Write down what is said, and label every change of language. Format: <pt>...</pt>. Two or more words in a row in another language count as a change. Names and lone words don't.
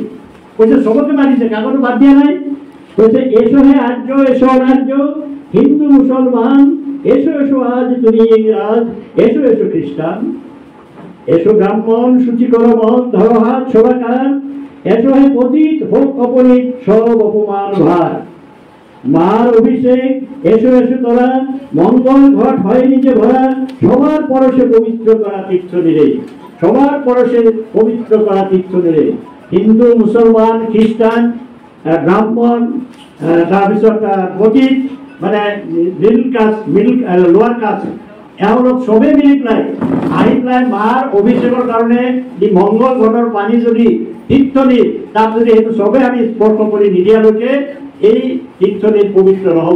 <bn>বলছে সবকে মানিছে, কাগজ বাদ দিয়া নাই। বলছে এসো হে আর্য এসো অনার্য হিন্দু মুসলমান এসো এসো আজ তুমি ইংরাজ এসো এসো খ্রিস্টান এসো ব্রাহ্মণ সূচি করো মন ধরো হাত সবাকার এসো হে পতিত হোক অপনীত সব অপমান ভার মার অভিষেক এসো এসো তোরা মঙ্গল ঘট হয় নিজে ভরা সবার পরশে পবিত্র করা তীর্থ নিরে সবার পরশে পবিত্র করা তীর্থ নিরে</bn> <as>হিন্দু মুসলমান খ্রিস্টান ব্রাহ্মণ তাৰপিছত পতিত মানে</as> <en>middle caste lower caste</en> <as>এওঁলোক চবেই মিলি পেলাই আহি পেলাই মাৰ অভিষেকৰ কাৰণে মংগল ঘটৰ পানী যদি তীৰ্থনীত তাত যদি সেইটো চবেই আমি স্পৰ্শ কৰি নিদিয়ালৈকে এই তীৰ্থনীত পবিত্ৰ নহ'ব।</as>